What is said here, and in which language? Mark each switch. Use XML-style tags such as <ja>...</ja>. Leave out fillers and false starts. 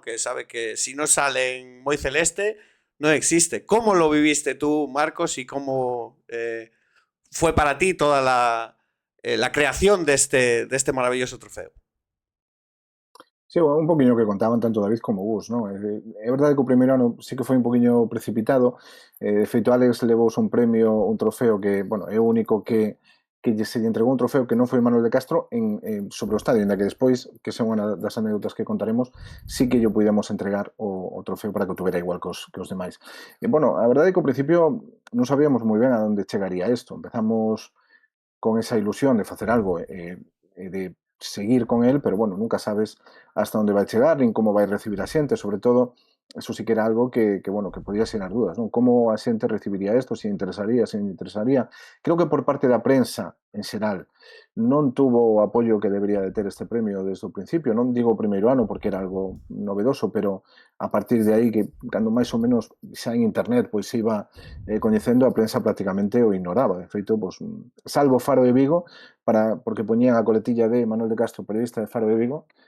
<es>Que sabe que si no sale en Muy Celeste, no existe. ¿Cómo lo viviste tú, Marcos, y cómo fue para ti toda la creación de este maravilloso trofeo?</es> <gl>Sí, un poquinho que contaban tanto David como Gus, non? É verdade que o primeiro ano sí que foi un poquinho precipitado. De feito, Alex levouse un premio, un trofeo que, bueno, é o único que se lle entregou un trofeo que non foi Manuel de Castro sobre o estadio, ainda que despois, que son unha das anécdotas que contaremos, sí que lle pudemos entregar o trofeo para que o tuvera igual que os demais. E, bueno, a verdade é que ao principio non sabíamos moi ben a onde chegaría isto. Empezamos con esa ilusión de facer algo de seguir con él, pero bueno, nunca sabes hasta onde vai chegar, nin como vai recibir a xente, sobre todo, eso sí que era algo que bueno, que podía ser as dúdas, non? Como a xente recibiría isto, se interesaría, se non interesaría. Creo que por parte da prensa, en xeral, non tuvo o apoio que debería de ter este premio desde o principio. Non digo o primeiro ano porque era algo novedoso, pero a partir de aí, que cando máis ou menos xa en internet pois se iba coñecendo, a prensa prácticamente o ignoraba. De feito, pois, salvo Faro de Vigo, porque poñían a coletilla de Manuel de Castro, periodista de Faro de Vigo.</gl>